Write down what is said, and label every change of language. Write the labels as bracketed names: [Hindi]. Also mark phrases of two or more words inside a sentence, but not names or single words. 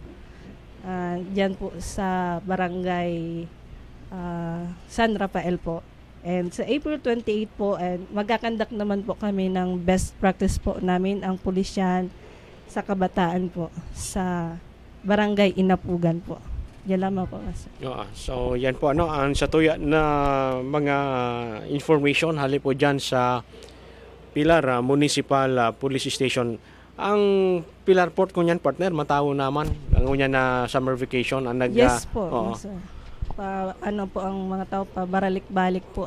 [Filipino] Diyan po sa barangay San Rafael po. [Bikol] And sa April 28 po, and magkakandak naman po kami ng [English] best practice [Bikol] po namin, ang pulisyan sa kabataan po sa barangay Inapugan po. [Filipino] Yan lamang po. [Bikol] So yan po ang sa tuya na mga information hali po dyan sa Pilar Municipal Police Station. Ang Pilar Port kunyan, partner, matawo naman ang unya na summer vacation ang yes po. Po ang mga tao pa baralik-balik po